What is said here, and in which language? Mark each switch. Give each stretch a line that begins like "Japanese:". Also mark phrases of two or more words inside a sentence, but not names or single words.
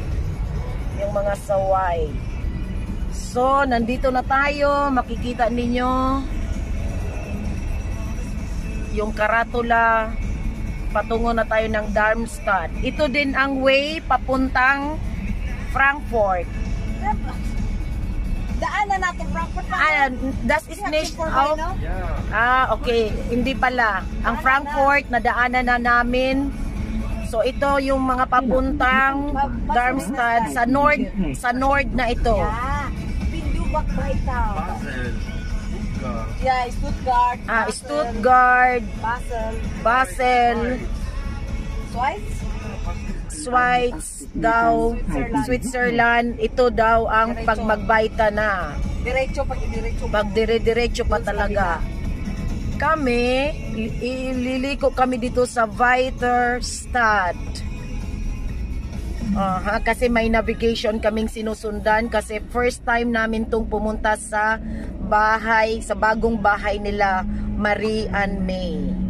Filipino: Yung mga saway. So, nandito na tayo. Makikita ninyo yung karatula. Patungo na tayo ng Darmstadt. Ito din ang way papuntang Frankfurt. Daanan natin Frankfurt.
German: Das ist nicht auch.
Filipino: Okay. Hindi pala. Ang Frankfurt, nadaanan na namin. So, ito yung mga papuntang Darmstadt sa north na ito. Yeah. Bindubak ba ito? Yeah, Stuttgart. Stuttgart. Basel. Schweiz daw. Switzerland. Ito daw ang pag magbayta na. Pag dire-diretso pa talaga. Kami, ililiko kami dito sa Weiterstadt. Kasi may navigation kaming sinusundan kasi
English: first time
Filipino: namin tong pumunta sa bahay, sa bagong bahay nila, Marie and May.